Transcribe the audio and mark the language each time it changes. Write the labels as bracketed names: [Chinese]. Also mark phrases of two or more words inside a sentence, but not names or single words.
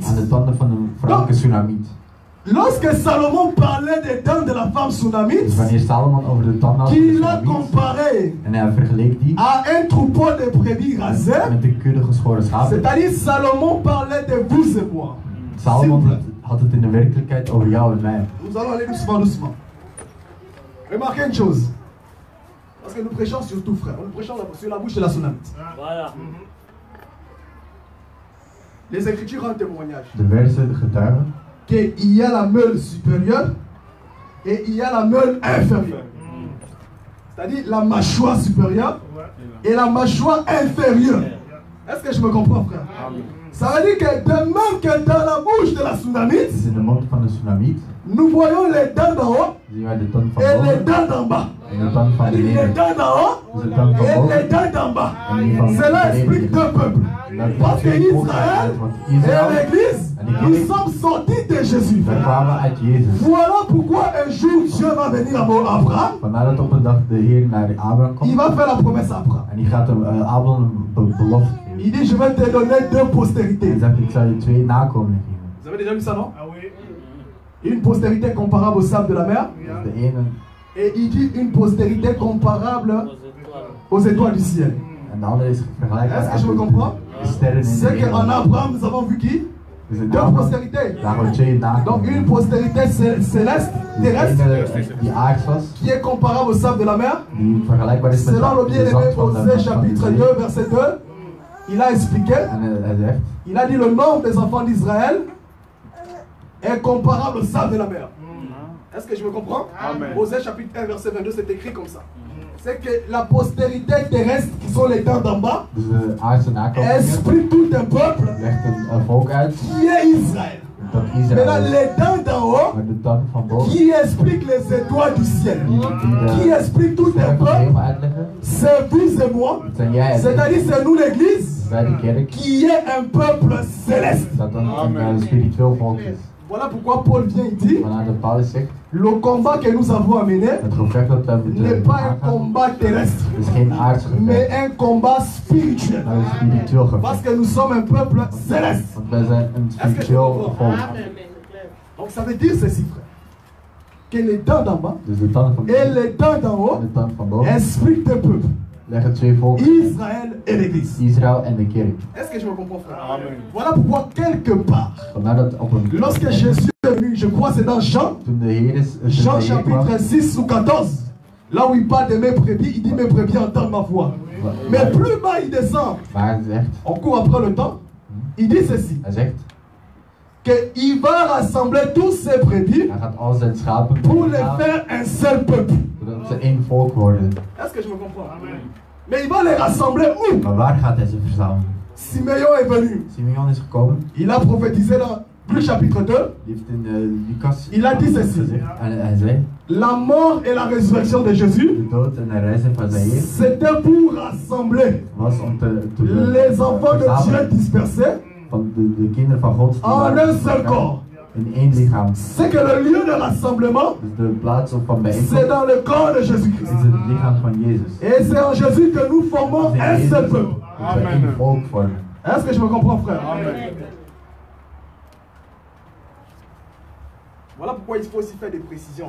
[French] Donc, lorsque Salomon parlait des dents de la femme Sunamite, qu'il a comparé à un troupeau de brebis rasées, c'est-à-dire Salomon parlait de vous et moi. [Dutch] had het in de werkelijkheid over jou en mij. [French] Nous allons aller doucement, doucement. Remarquez une chose. Parce que nous prêchons sur tout, frère. Nous prêchons sur la bouche de la Sunamite. Voilà. Les Écritures ont un témoignage. [Dutch] De versen getuigen. [French] Qu'il y a la meule supérieure et il y a la meule inférieure. C'est-à-dire la mâchoire supérieure et la mâchoire inférieure. Est-ce que je me comprends, frère? Ça veut dire que de même que dans la bouche de la Sunamite, [Dutch] Dus in de mond van de tsunamiet [French] nous voyons les dents d'en haut [Dutch] zien wij de tand van [French] et les [Dutch] boven [French] dents d'en bas. [Dutch] en de tand van [French] C'est-à-dire les [Dutch] beneden. [French] dents d'en haut [Dutch] Dus de tand van [French] et [Dutch] boven [French] les dents d'en bas. [Dutch] en die van [French] Cela [Dutch] beneden. [French] explique deux peuples. Parce que Israël et l'Église, nous sommes sortis de Jésus. [Dutch] Wij kwamen uit Jezus. [French] Voilà pourquoi un jour Dieu va venir à Abraham. [Dutch] Vandaar dat op een dag de Heer naar Abraham [French] Il [Dutch] komt. [French] va faire la promesse à Abraham. [Dutch] En die gaat Abraham een belofte geven. [French] Il dit, je vais te donner deux [Dutch] Hij [French] postérités. [Dutch] zegt, ik zal je twee nakomelingen geven. [French] Vous avez déjà vu ça, non? Une postérité comparable au sable de la mer. [Dutch] Dus de ene [French] Et il dit une postérité comparable aux étoiles du ciel. [Dutch] en de andere is vergelijkbaar [French] Est-ce que je me [Dutch] aan [French] comprends? [Dutch] de sterren in de [French] C'est qu'en [Dutch] hemel. [French] Abraham, nous avons vu qui? [Dutch] Dus in [French] Deux [Dutch] Abraham, [French] postérités. [Dutch] daar hebben we twee [French] Donc une [Dutch] nakomelingen. [French] postérité céleste, [Dutch] De [French] terrestre, [Dutch] ene die aards was, [French] qui est comparable au sable de la mer. [Dutch] die vergelijkbaar is met [French] Selon le [Dutch] de [French] bien-aimé [Dutch] zand van [French] Osée [Dutch] de [French] chapitre [Dutch] zee. [French] 2 verset 2, il a expliqué, [Dutch] En hij zegt, [French] il a dit le nombre des enfants d'Israël est comparable au sable de la mer. Est-ce que je me comprends? Amen. Osée chapitre 1 verset 22, c'est écrit comme ça. C'est que la postérité terrestre, qui sont les dents d'en bas, [Dutch] dus de aardse nakomelingen [French] exprime tout un peuple [Dutch] legt een volk uit [French] qui est Israël. [Dutch] dat [French] Maintenant, [Dutch] Israël is. [French] les dents d'en haut, [Dutch] Maar de tand van boven [French] qui explique les étoiles du ciel, qui [Dutch] die [French] explique tout [Dutch] de [French] un [Dutch] sterren van de [French] peuple, [Dutch] hemel uitleggen. [French] c'est vous et moi. [Dutch] Dat zijn jij en ik. [French] C'est-à-dire, c'est nous l'église, [Dutch] Wij de kerk, [French] qui est un peuple céleste. [Dutch] dat dan een spiritueel volk is. [French] Voilà pourquoi Paul vient et dit, [Dutch] Waarna de Paulus zegt, [French] le combat que nous avons à mener [Dutch] het gevecht dat we [French] n'est [Dutch] moeten [French] pas un [Dutch] aangaan, [French] combat terrestre, [Dutch] is geen aards [French] mais [Dutch] gevecht, [French] un combat spirituel. [Dutch] maar een spiritueel [French] Parce [Dutch] gevecht. [French] que nous sommes un peuple céleste. [Dutch] Want wij zijn een spiritueel volk. [French] Donc ça veut dire ceci, frère, que les dents d'en bas [Dutch] Dus de tand van [French] et [Dutch] beneden [French] les dents d'en [Dutch] en [French] haut [Dutch] de tand van boven [French] expliquent deux peuples, [Dutch] leggen twee volken, [French] Israël et l'Église. [Dutch] Israël en de kerk. [French] Est-ce que je me comprends, frère? Amen. Voilà pourquoi quelque part, [Dutch] Vandaar dat op een [French] lorsque Jésus est venu, je crois c'est dans Jean, [Dutch] toen de Heer is, [French] Jean chapitre 6 ou 14, là où il parle de mes brebis, il dit mes brebis entendent ma voix. Mais plus bas il descend, [Dutch] maar hij zegt, [French] on court après le temps, il dit ceci, [Dutch] hij zegt, [French] qu'il va rassembler tous ses brebis [Dutch] hij gaat al zijn schapen [French] pour les [Dutch] bijeen [French] faire un seul peuple. [Dutch] zodat ze één volk worden. [French] Est-ce que je me comprends? Mais il va les rassembler où? [Dutch] Maar waar gaat hij ze verzamelen? [French] Simeon est venu. [Dutch] Simeon is gekomen, [French] Il a prophétisé dans Luc chapitre 2. [Dutch] die heeft in Lucas [French] Il a dit ceci. [Dutch] gezegd, en hij zei, [French] La mort et la résurrection de Jésus, [Dutch] de dood en de reizen van zijn Heer [French] c'était pour rassembler [Dutch] was om te [French] les enfants de Dieu [Dutch] verzamelen [French] dispersés [Dutch] van de kinderen van God die [French] en [Dutch] waren [French] un seul corps. [Dutch] in één lichaam. [French] C'est que le lieu de rassemblement, [Dutch] Dus de plaats van [French] c'est [Dutch] bijeenkomst [French] dans le corps de Jésus-Christ. [Dutch] is het lichaam van Jezus. [French] Et c'est en Jésus que nous formons [Dutch] Het is in [French] un [Dutch] Jezus [French] seul [Dutch] dat [French] peuple. [Dutch] we één volk vormen. [French] Est-ce que je me comprends, frère? Voilà pourquoi il faut aussi faire des précisions.